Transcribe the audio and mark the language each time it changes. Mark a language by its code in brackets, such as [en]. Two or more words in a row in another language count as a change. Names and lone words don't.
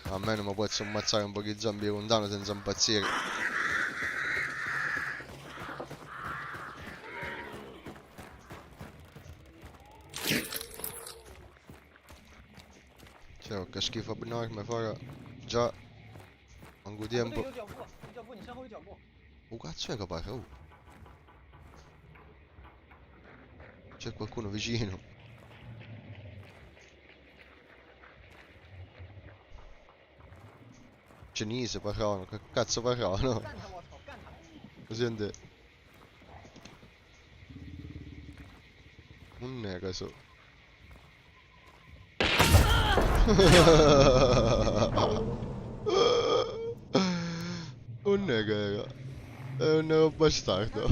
[it] A me non mi può ammazzare un po' di zombie lontano senza impazzire. Cioè, che schifo abnorme, farà. Già, manco [zh] 不对， [it] tempo. [zh] 有脚步，有脚步，你身后有脚步。 [it] Cazzo è che pare? C'è qualcuno vicino. Cinese parlavano, che cazzo parlavano? [zh] 干他，我操，干他！ [it] Lo sente? Non è caso. Non è che era. È un nero bastardo.